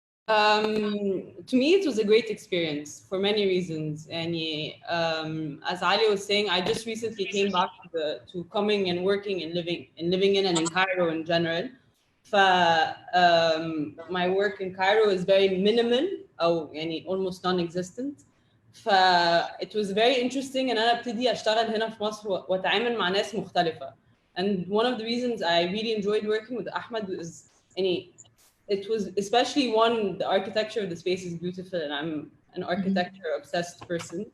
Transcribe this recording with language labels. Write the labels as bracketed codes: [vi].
[en] To me, it was a great experience for many reasons. And as Alia was saying, I just recently came back to coming and working and living in and in Cairo in general. My work in Cairo is very minimal [ar] أو يعني [en] almost non-existent. It was very interesting and [ar] أنا ابتدي أشتغل هنا في مصر وأتعامل مع ناس مختلفة. [en] And one of the reasons I really enjoyed working with Ahmed is it was especially one, the architecture of the space is beautiful and I'm an architecture obsessed person.